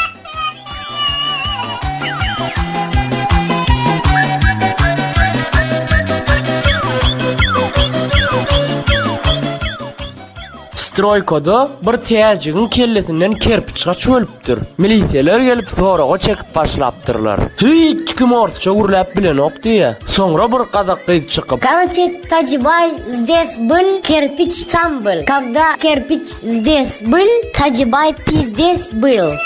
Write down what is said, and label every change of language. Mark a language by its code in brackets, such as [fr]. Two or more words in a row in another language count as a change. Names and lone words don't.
[tk] Stroykada bir täjigiň kellesinden kerpiçga çölüpdir. Milisiýeler gelip soraga çekip başlapdyrlar. Hiç kim ortaça gurlap bilenok diýe. Soňra bir gazak gyz çykyp: [ru] "Короче, Таджибай здесь был, кирпич там был. Когда кирпич здесь был, Таджибай пиздец был."